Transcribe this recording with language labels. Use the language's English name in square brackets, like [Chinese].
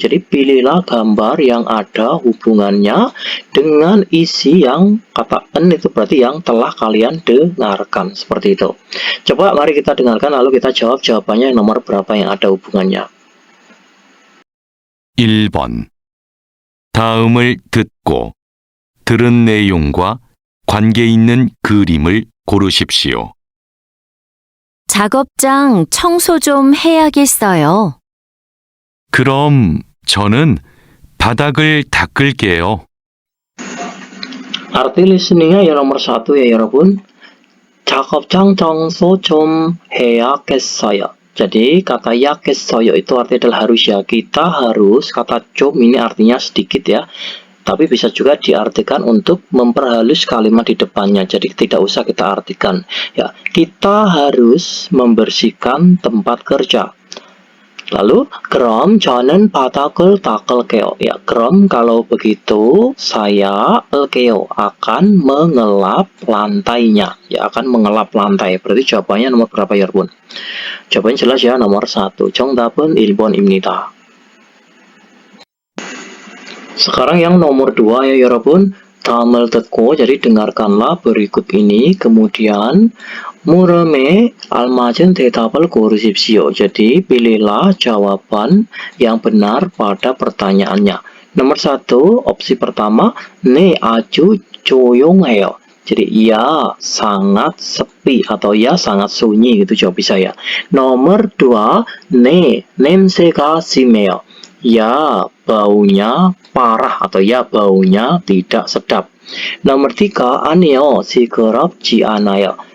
[Indonesian] Jadi pilihlah gambar yang ada hubungannya dengan isi yang kata en itu berarti yang telah kalian dengarkan seperti itu. Coba mari kita dengarkan lalu kita jawab jawabannya yang nomor berapa yang ada hubungannya. [Korean] 1번. 다음을 듣고 들은 내용과 관계 있는 그림을 고르십시오. 작업장 청소 좀 해야겠어요. 그럼 저는 바닥을 닦을게요. [Indonesian] Arti listeningnya yang nomor 1 ya [Korean] 여러분. 작업장 청소 좀 해야겠어요. [Indonesian] Jadi kata ya겠어요 itu artinya adalah harus ya. Kita harus, kata 좀 ini artinya sedikit ya. Tapi bisa juga diartikan untuk memperhalus kalimat di depannya. Jadi tidak usah kita artikan. Ya, kita harus membersihkan tempat kerja. Lalu, [Korean] 그럼 저는 바닥을 닦을게요. [Indonesian] Ya, [Korean] 그럼 [Indonesian] kalau begitu saya akan mengelap lantainya. Ya, akan mengelap lantai. Berarti jawabannya nomor berapa ya, Bun? Jawabannya jelas ya, nomor 1. [Korean] 정답은 1번입니다. [Indonesian] Sekarang yang nomor 2 ya [Korean] 여러분. 다음을 듣고 [Indonesian] jadi dengarkanlah berikut ini kemudian [Korean] 물음에 알맞은 대답을 고르십시오. [Indonesian] Jadi pilihlah jawaban yang benar pada pertanyaannya. Nomor 1 opsi pertama [Korean] 네 아주 조용해요. [Indonesian] Jadi ya sangat sepi atau ya sangat sunyi gitu jawab bisa ya. Nomor 2 [Korean] 네 냄새가 심해요. [Indonesian] Ya baunya parah atau ya baunya tidak sedap. Nomor 3 [Korean] 아니요 시끄럽지 않아요.